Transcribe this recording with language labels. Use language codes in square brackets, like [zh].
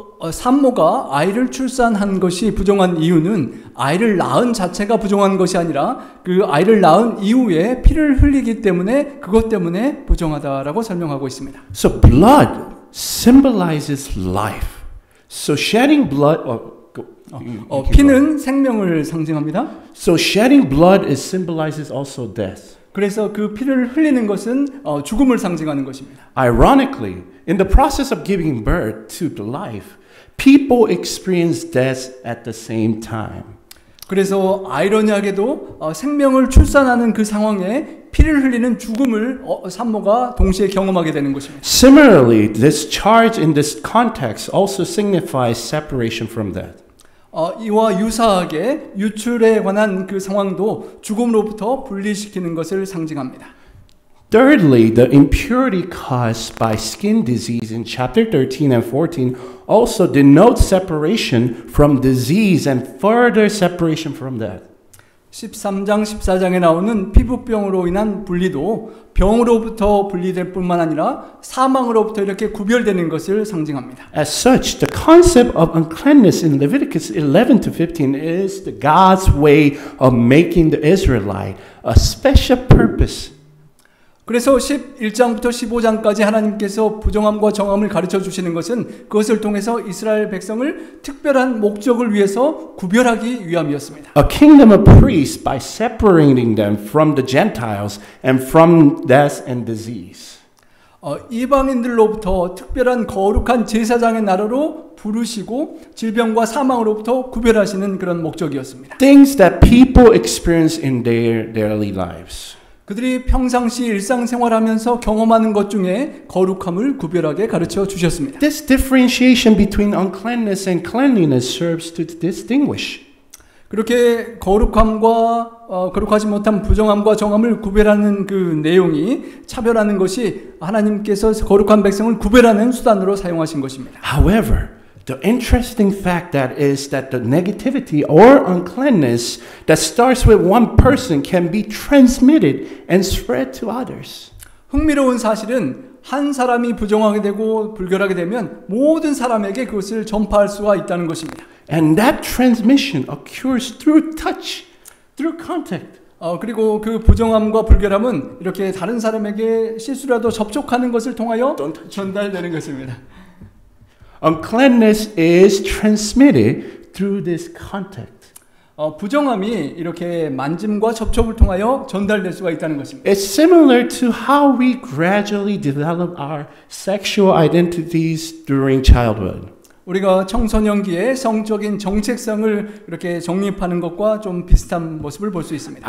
[ko] 산모가 아이를 출산한 것이 부정한 이유는 아이를 낳은 자체가 부정한 것이 아니라 그 아이를 낳은 이후에 피를 흘리기 때문에 그것 때문에 부정하다라고 설명하고 있습니다. [en] So blood symbolizes life. So shedding blood [ko] 피는 생명을 상징합니다. [en] So shedding blood is symbolizes also death. [ko] 그래서 그 피를 흘리는 것은 죽음을 상징하는 것입니다. [en] Ironically, in the process of giving birth to life, people experience death at the same time. [ko] 그래서 아이러니하게도 생명을 출산하는 그 상황에 피를 흘리는 죽음을 산모가 동시에 경험하게 되는 것입니다. [en] Similarly, this charge in this context also signifies separation from death. [ko] 이와 유사하게 유출에 관한 그 상황도 죽음으로부터 분리시키는 것을 상징합니다. [en] Thirdly, the impurity caused by skin disease in chapter 13 and 14 also denotes separation from disease and further separation from death. [ko] 13장, 14장에 나오는 피부병으로 인한 분리도 병으로부터 분리될 뿐만 아니라 사망으로부터 이렇게 구별되는 것을 상징합니다. [en] As such, the concept of uncleanness in Leviticus 11 to 15 is the God's way of making the Israelite a special purpose. [ko] 그래서 11장부터 15장까지 하나님께서 부정함과 정함을 가르쳐 주시는 것은 그것을 통해서 이스라엘 백성을 특별한 목적을 위해서 구별하기 위함이었습니다. [en] A kingdom of priests by separating them from the Gentiles and from death and disease. [ko] 이방인들로부터 특별한 거룩한 제사장의 나라로 부르시고 질병과 사망으로부터 구별하시는 그런 목적이었습니다. [en] Things that people experience in their daily lives. [ko] 그들이 평상시 일상생활하면서 경험하는 것 중에 거룩함을 구별하게 가르쳐 주셨습니다. [en] This differentiation between uncleanness and cleanliness serves to distinguish. [ko] 그렇게 거룩함과 거룩하지 못한 부정함과 정함을 구별하는 그 내용이 차별하는 것이 하나님께서 거룩한 백성을 구별하는 수단으로 사용하신 것입니다. [en] However, the interesting fact that is that the negativity or uncleanness that starts with one person can be transmitted and spread to others. [ko] 흥미로운 사실은 한 사람이 부정하게 되고 불결하게 되면 모든 사람에게 그것을 전파할 수가 있다는 것입니다. [en] And that transmission occurs through touch, through contact. [ko] 그리고 그 부정함과 불결함은 이렇게 다른 사람에게 실수라도 접촉하는 것을 통하여 전달되는 것입니다. [en] Uncleanness is transmitted through this contact. [ko] 부정함이 이렇게 만짐과 접촉을 통하여 전달될 수가 있다는 것입니다. [en] It's similar to how we gradually develop our sexual identities during childhood. [ko] 우리가 청소년기에 성적인 정체성을 이렇게 정립하는 것과 좀 비슷한 모습을 볼 수 있습니다.